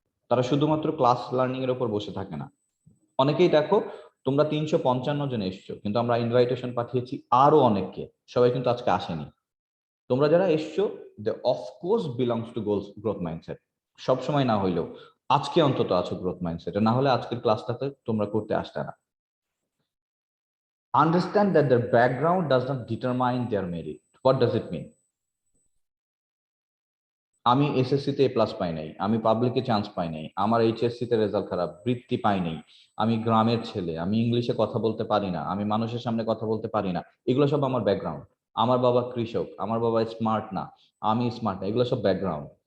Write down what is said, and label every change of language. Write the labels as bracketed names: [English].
[Bangla] তারা শুধুমাত্র class learning এর উপর বসে থাকে না। অনেকেই দেখো, তোমরা 355 জন এসছো, কিন্তু আমরা ইনভাইটেশন পাঠিয়েছি আরো অনেককে, সবাই কিন্তু আজকে আসেনি। তোমরা যারা এসছো, [English] they of course belongs to growth mindset, [Bangla] সবসময় না হইলেও আজকে অন্তত আছো গ্রোথ মাইন্ডসেটে, না হলে আজকের ক্লাসটাতে তোমরা করতে আসতে না। [English] Understand that their background does not determine their merit. What does it mean? [Bangla] আমি এসএসসি তে প্লাস পাই নাই, আমি পাবলিকে চান্স পাই নাই, আমার এইচএসসি তে রেজাল্ট খারাপ, বৃত্তি পাই নাই, আমি গ্রামের ছেলে, আমি ইংলিশে কথা বলতে পারি না, আমি মানুষের সামনে কথা বলতে পারি না, এগুলো সব আমার ব্যাকগ্রাউন্ড। আমার বাবা কৃষক, আমার বাবা স্মার্ট না, আমি স্মার্ট না, এগুলো সব ব্যাকগ্রাউন্ড।